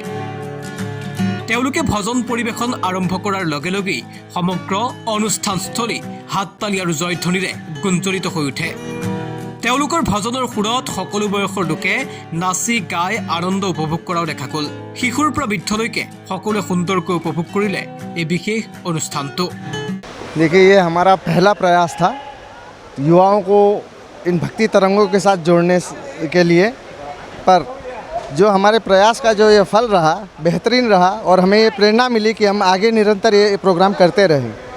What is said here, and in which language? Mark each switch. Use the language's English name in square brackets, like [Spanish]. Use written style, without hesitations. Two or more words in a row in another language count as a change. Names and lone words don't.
[Assamese] তেওঁলোকে ভজন পৰিৱেশন আৰম্ভ কৰাৰ লগে লগেই সমগ্ৰ অনুষ্ঠানস্থলী হাততালি আৰু জয়ধ্বনিৰে গুঞ্জৰিত হৈ উঠে। তেওঁলোকৰ ভজনৰ সুৰত সকলো বয়সৰ লোকে নাচি গাই আনন্দ উপভোগ কৰাও দেখা গ'ল। শিশুৰ পৰা বৃদ্ধলৈকে সকলোৱে সুন্দৰকৈ উপভোগ কৰিলে এই বিশেষ অনুষ্ঠানটো। [Hindi] देखिए, ये हमारा पहला प्रयास था युवाओं को इन भक्ति तरंगों के साथ जोड़ने के लिए, पर जो हमारे प्रयास का जो ये फल रहा बेहतरीन रहा और हमें ये प्रेरणा मिली कि हम आगे निरंतर ये प्रोग्राम करते रहें।